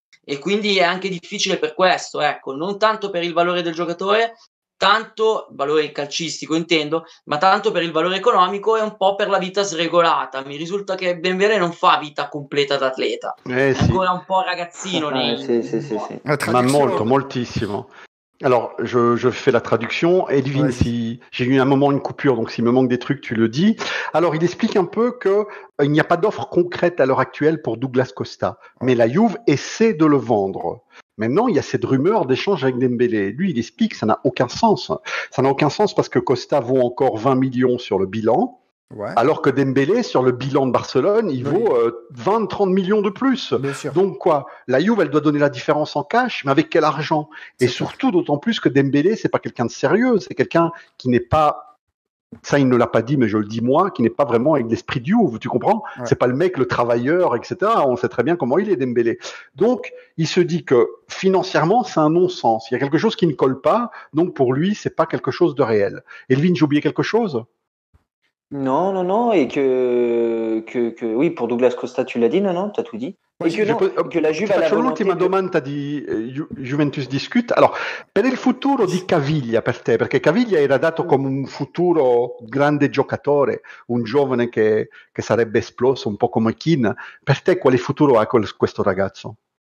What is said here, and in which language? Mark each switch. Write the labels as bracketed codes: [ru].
[it] E quindi è anche difficile per questo, ecco, non tanto per il valore del giocatore, tanto valore calcistico intendo, ma tanto per il valore economico e un po' per la vita sregolata. Mi risulta che Dembélé non fa vita completa da atleta, è ancora un po' ragazzino. Sì. Ma molto, moltissimo. [fr] Alors, je fais la traduction. Edwin, Ouais. si j'ai eu un moment une coupure, donc s'il me manque des trucs, tu le dis. Alors, il explique un peu que il n'y a pas d'offre concrète à l'heure actuelle pour Douglas Costa, mais la Juve essaie de le vendre. Maintenant, il y a cette rumeur d'échange avec Dembélé. Lui, il explique que ça n'a aucun sens. Ça n'a aucun sens parce que Costa vaut encore 20 millions sur le bilan. Ouais. Alors que Dembélé, sur le bilan de Barcelone, il vaut 20-30 millions de plus. Bien sûr. Donc quoi, la Juve, elle doit donner la différence en cash, mais avec quel argent? Et surtout, d'autant plus que Dembélé, c'est pas quelqu'un de sérieux, c'est quelqu'un qui n'est pas, ça il ne l'a pas dit, mais je le dis moi, qui n'est pas vraiment avec l'esprit du Juve, tu comprends? Ouais. C'est pas le mec, le travailleur, etc. On sait très bien comment il est, Dembélé. Donc, il se dit que financièrement, c'est un non-sens. Il y a quelque chose qui ne colle pas, donc pour lui, c'est pas quelque chose de réel. Elvin, j'ai oublié quelque chose? Non, et que oui, pour Douglas Costa, tu l'as dit, non, t'as tout dit. [it] E che la Juve ti ha la faccio volontà l'ultima domanda di Juventus Discute. Allora, per il futuro di Caviglia per te, perché Caviglia era dato come un futuro grande giocatore, un giovane che sarebbe esploso, un po' come Keane, per te quale futuro ha questo ragazzo?